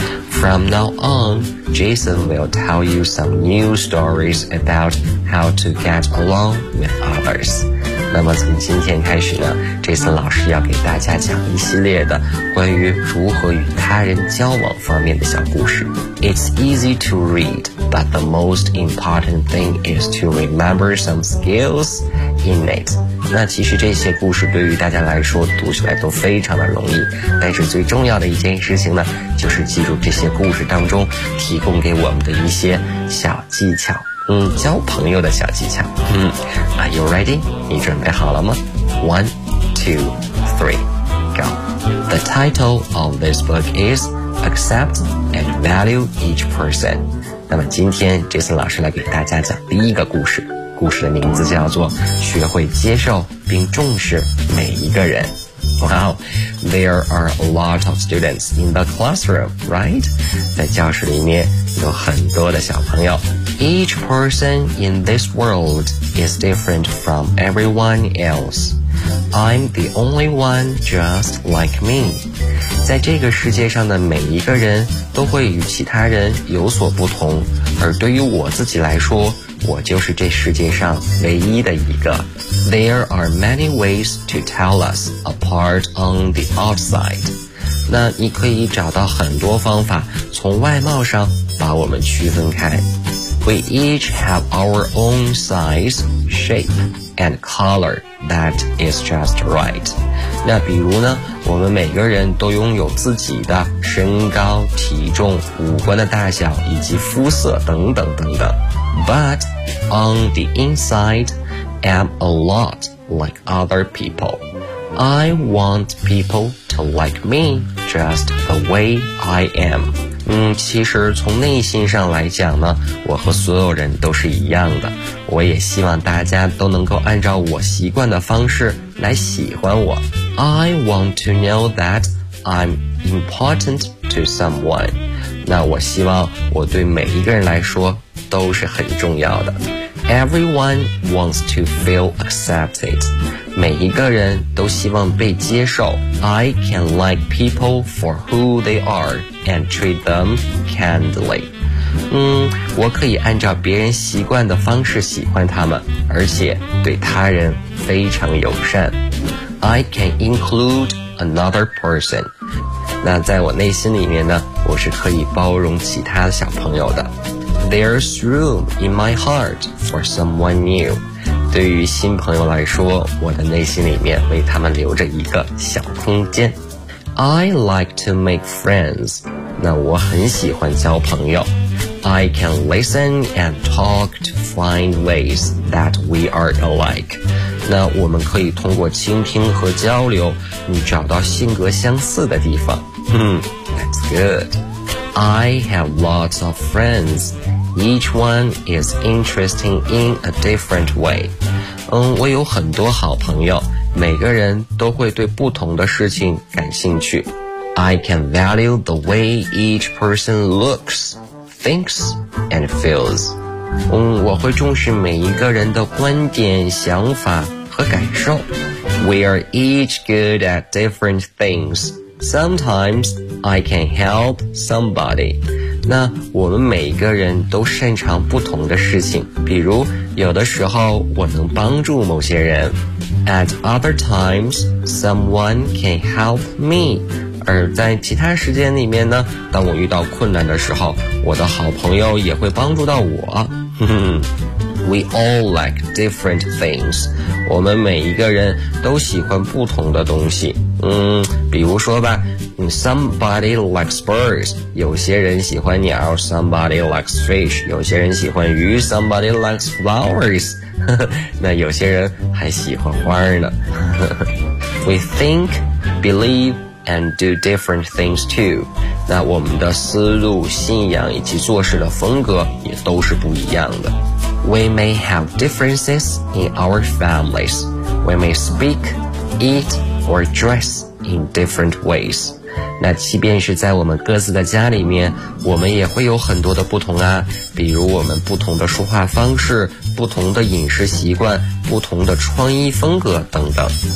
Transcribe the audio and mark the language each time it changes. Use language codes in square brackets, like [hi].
[en] From now on, Jason will tell you some new stories about how to get along with others. [zh] 那么从今天开始呢， Jason 老师要给大家讲一系列的关于如何与他人交往方面的小故事。 [en] It's easy to read, but the most important thing is to remember some skills in it. [zh] 那其实这些故事对于大家来说读起来都非常的容易，但是最重要的一件事情呢，就是记住这些故事当中提供给我们的一些小技巧，交朋友的小技巧。 [en] Are you ready? [zh] 你准备好了吗？ [en] 1, 2, 3, go. The title of this book is Accept and Value Each Person. [zh] 那么今天 Jason 老师来给大家讲第一个故事，故事的名字叫做学会接受并重视每一个人。 [en] Wow, there are a lot of students in the classroom, right? [zh] 在教室里面有很多的小朋友。 [en] Each person in this world is different from everyone else. I'm the only one just like me. [zh] 在这个世界上的每一个人都会与其他人有所不同，而对于我自己来说，我就是这世界上唯一的一个。 [en] There are many ways to tell us apart on the outside. [zh] 那你可以找到很多方法从外貌上把我们区分开。 [en] We each have our own size, shape, and color that is just right. [zh] 那比如呢，我们每个人都拥有自己的身高、体重、五官的大小以及肤色等等等等。 [en] But on the inside, I'm a lot like other people. I want people to like me just the way I am. [zh] 其实从内心上来讲呢，我和所有人都是一样的，我也希望大家都能够按照我习惯的方式来喜欢我。 [en] I want to know that I'm important to someone。 [zh] 那我希望我对每一个人来说都是很重要的。 [en] Everyone wants to feel accepted。 [zh] 每一个人都希望被接受。 [en] I can like people for who they are and treat them kindly。 [zh] 我可以按照别人习惯的方式喜欢他们，而且对他人非常友善。 [en] I can include another person。 [zh] 那在我内心里面呢，我是可以包容其他的小朋友的。 [en] There's room in my heart for someone new。 [zh] 对于新朋友来说，我的内心里面为他们留着一个小空间。 [en] I like to make friends。 [zh] 那我很喜欢交朋友。 [en] I can listen and talk to find ways that we are alike。 [zh] 那我们可以通过倾听和交流，你找到性格相似的地方。 [en] That's good. I have lots of friends. Each one is interesting in a different way. [zh] 我有很多好朋友，每个人都会对不同的事情感兴趣。 [en] I can value the way each person looks, thinks, and feels. [zh] 我会重视每一个人的观点、想法和感受。 [en] We are each good at different things. Sometimes I can help somebody. [zh] 那我们每一个人都擅长不同的事情，比如有的时候我能帮助某些人。 [en] At other times someone can help me. [zh] 而在其他时间里面呢，当我遇到困难的时候，我的好朋友也会帮助到我。 [en] We all like different things. [zh] 我们每一个人都喜欢不同的东西。比如说吧， [en] somebody likes birds. [zh] 有些人喜欢鸟， [en] somebody likes fish. [zh] 有些人喜欢鱼， [en] somebody likes flowers. [zh] 那有些人还喜欢花呢。 [en] We think, believe, and do different things too. [zh] 那我们的思路、信仰以及做事的风格也都是不一样的。 [en] We may have differences in our families. We may speak, eat, or dress in different ways. [zh] 那即便是在我们各自的家里面，我们也会有很多的不同啊，比如我们不同的说话方式，不同的饮食习惯，不同的穿衣风格等等。